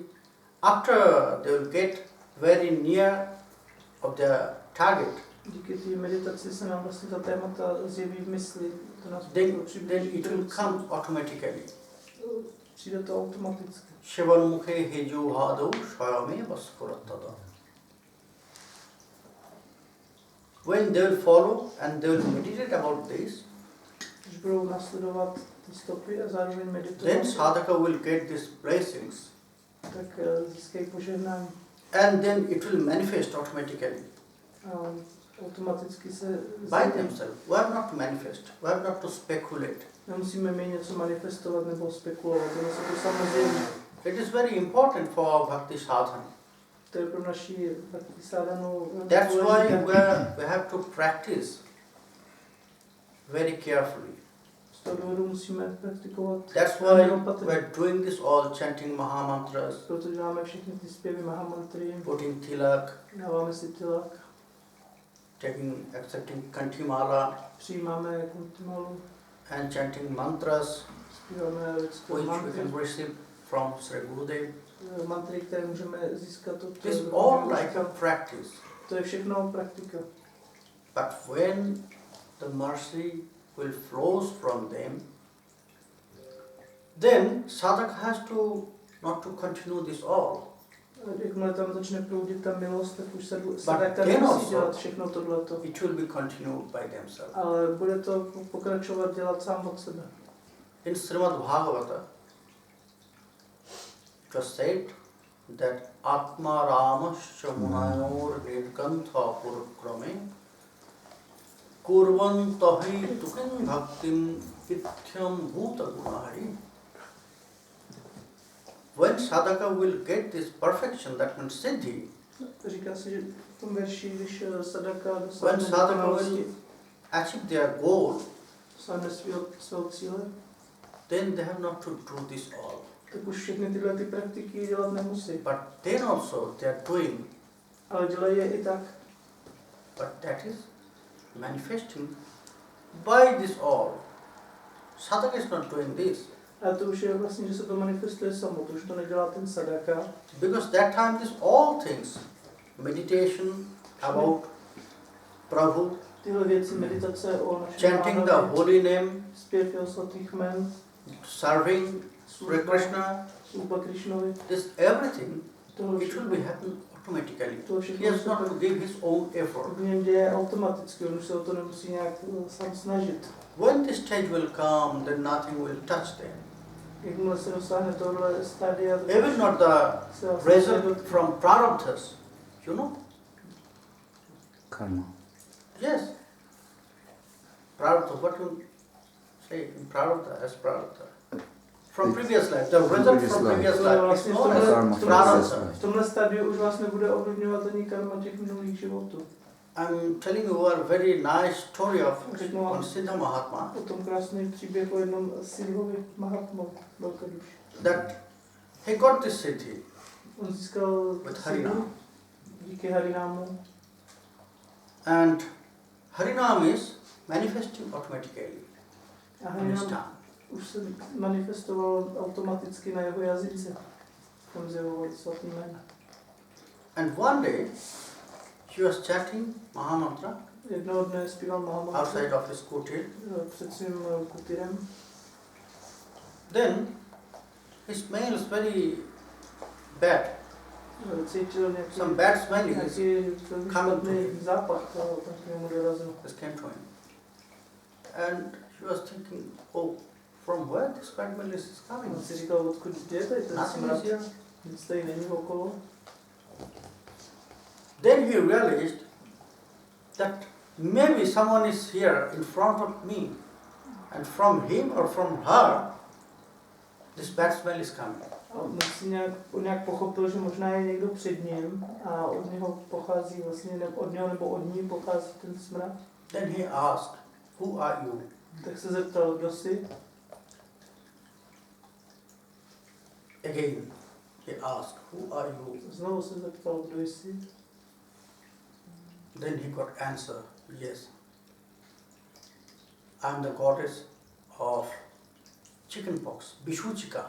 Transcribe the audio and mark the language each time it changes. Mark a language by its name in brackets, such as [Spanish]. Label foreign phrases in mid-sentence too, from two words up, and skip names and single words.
[English] After they will get very near of their target, [Czech] Díky té meditaci se nám vlastně ta témata zjeví v mysli. To nás [English] then [Czech] přiblíží [English] it [Czech] k [English] will [Czech] tomu [English] come automatically. [Czech] Přijde to automaticky. Shivan mukhe heju hadau shayame vaspuratada. [English] When they will follow and they will meditate about this, [Czech] Když budou následovat ty stopy a zároveň [English] then [Czech] meditovat, [English] sadhaka will get these blessings [Czech] tak získají požehnání. [English] and then it will manifest automatically [Czech] A automaticky se [English] by themselves. We have not to manifest, we have not to speculate. [Czech] nemusíme my něco manifestovat nebo spekulovat, ono se to samozřejmě. [English] It is very important for our bhakti sadhana. [Czech] To je pro naši bhakti sadhanu [English] That's why [Czech] důležité. [English] we have to practice very carefully. [Czech] Z toho důvodu musíme praktikovat [English] That's [Czech] velmi [English] why [Czech] opatrně. [English] we're doing this all chanting Mahamantras, [Czech] Proto děláme všechny ty zpěvy Mahamantry, [English] putting tilak, [Czech] dáváme si tilak, [English] accepting kantimala [Czech] přijímáme kuntimalu, [English] and chanting mantras [Czech] zpíváme lidské [English] which we [Czech] mantry, [English] can receive from Sri Gurudev. [Czech] mantry, které můžeme získat od [English] It is all like a practice. [Czech] To je všechno praktika. [English] But when the mercy will flows from them, then sadhaka has to not to continue this all. [Czech] Jakmile tam začne proudit ta milost, tak už se [English] But [Czech] tak [English] then [Czech] nemusí [English] also, [Czech] dělat všechno tohleto. [English] it will be continued by themselves. [Czech] Ale bude to pokračovat dělat sám od sebe. [English] In Srimad Bhagavata, it was said that [Sanskrit] Atma Ramascha Munayor Vedkantha Purakrame Kurvantahi Tukin Bhaktim Ithyam Bhuta Gunahari. [English] When sadhaka will get this perfection, that means siddhi, [Czech] Říká se, že v tom verši, když sadaka [English] When [Czech] dosáhne [English] sadhaka [Czech] dokonalosti, [English] will achieve their goal, [Czech] dosáhne svého cíle, [English] then they have not to do this all. [Czech] tak už všechny tyhle ty praktiky dělat nemusí. [English] But then also they are doing, [Czech] Ale dělají je i tak. [English] but that is manifesting by this all. Sadhaka is not doing this. [Czech] A to už je vlastně, že se to manifestuje samo, to už to nedělá ten sadaka. [English] Because that time this all things, meditation about Prabhu, [Czech] Tyhle věci, meditace o našem [English] chanting the [Czech] Pánovi, [English] holy name, [Czech] zpěv jeho svatých jmen, [English] serving Sri Krishna, [Czech] služba Krišnovi, [English] this everything, [Czech] tohle [English] it will be happen automatically. [Czech] tohle [English] He [Czech] všechno [English] has not to give his own effort. [Czech] v něm děje automaticky, on už se o to nemusí nějak sám snažit. [English] When this stage will come, then nothing will touch them. [Czech] Jakmile se dosáhne tohle stádia, [English] Even not the [Czech] se vlastně [English] result from prarabdhas, you know? Karma. Yes. Prarabdha, what you say in prarabdha, as prarabdha? From previous life, the result previous from life. previous [Czech] Ale [English] life is [Czech] vlastně [English] known Karma as from prarabdha. previous life. [Czech] v tomhle stádiu už vás nebude ovlivňovat ani karma těch minulých životů. [English] I'm telling you a very nice story of [Czech] Řeknu vám [English] one Siddha Mahatma, [Czech] o tom krásný příběh o jednom Siddhovi Mahatmovi, velkoduši. [English] that he got this siddhi [Czech] On získal [English] with Harinam. [Czech] díky Harinámu. [English] And Harinam is manifesting automatically [Czech] A [English] on his [Czech] Harinam [English] tongue. [Czech] už se manifestoval automaticky na jeho jazyce. Tam zjevoval svatý jména. [English] And one day, he was chanting Mahamantra [Czech] Jednoho dne zpíval Mahamantra [English] outside of his kutir. [Czech] před svým kutirem. [English] Then, he smells very bad. [Czech] Cítil nějaký, [English] Some bad smell is [Czech] nějaký špatný zápach, tak k němu dorazil. [English] came to him. And he was thinking, oh, from where this bad smell is coming? [Czech] On si říkal, odkud je tady ten [English] Nothing [Czech] smrad, [English] is here. [Czech] nic tady není okolo. [English] Then he realized that maybe someone is here in front of me, and from him or from her, this bad smell is coming. [Czech] A on nějak pochopil, že možná je někdo před ním a od něho pochází vlastně, od něho nebo od ní pochází ten smrad. [English] Then he asked, who are you? [Czech] Tak se zeptal, kdo jsi? [English] Again, he asked, who are you? [Czech] Znovu se zeptal, kdo jsi? [English] Then he got answer, yes. I am the goddess of chickenpox, Vishuchika.